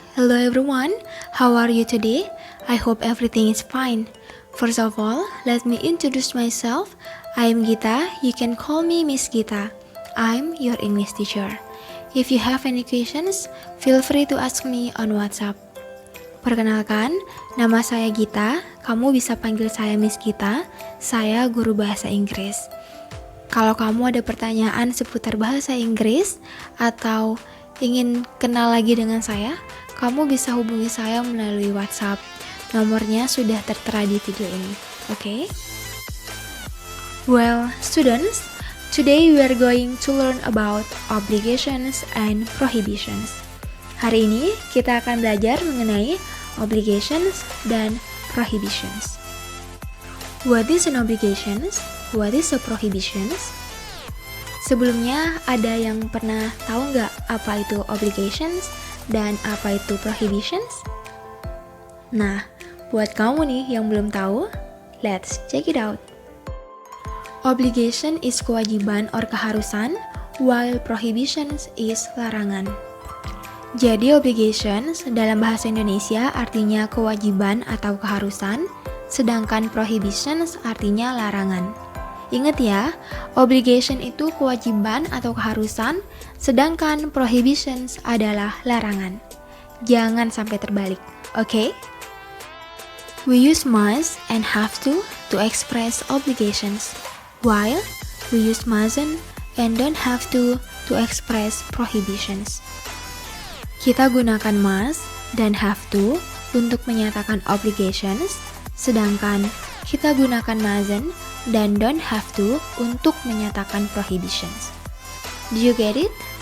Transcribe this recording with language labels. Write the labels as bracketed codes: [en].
[en] Hello everyone, how are you today? I hope everything is fine. First of all, let me introduce myself. I am Gita, you can call me Miss Gita. I'm your English teacher. If you have any questions, feel free to ask me on WhatsApp. [id] Perkenalkan, nama saya Gita, kamu bisa panggil saya Miss Gita, saya guru bahasa Inggris. Kalau kamu ada pertanyaan seputar bahasa Inggris atau ingin kenal lagi dengan saya, kamu bisa hubungi saya melalui WhatsApp. Nomornya sudah tertera di video ini. Okay? [en] Well, students, today we are going to learn about obligations and prohibitions. [id] Hari ini kita akan belajar mengenai obligations dan prohibitions. [en] What is an obligations? What is a prohibitions? [id] Sebelumnya, ada yang pernah tahu nggak apa itu obligations dan apa itu prohibitions? Nah, buat kamu nih yang belum tahu, [en] let's check it out. Obligation is kewajiban or keharusan, while prohibitions is larangan. [id] Jadi obligations dalam bahasa Indonesia artinya kewajiban atau keharusan, sedangkan prohibitions artinya larangan. Ingat ya, obligation itu kewajiban atau keharusan, sedangkan prohibitions adalah larangan. Jangan sampai terbalik, oke? [en] We use must and have to express obligations, while we use mustn't and don't have to express prohibitions. [id] Kita gunakan must dan have to untuk menyatakan obligations, sedangkan kita gunakan mustn't dan don't have to untuk menyatakan prohibitions. [en] Do you get it?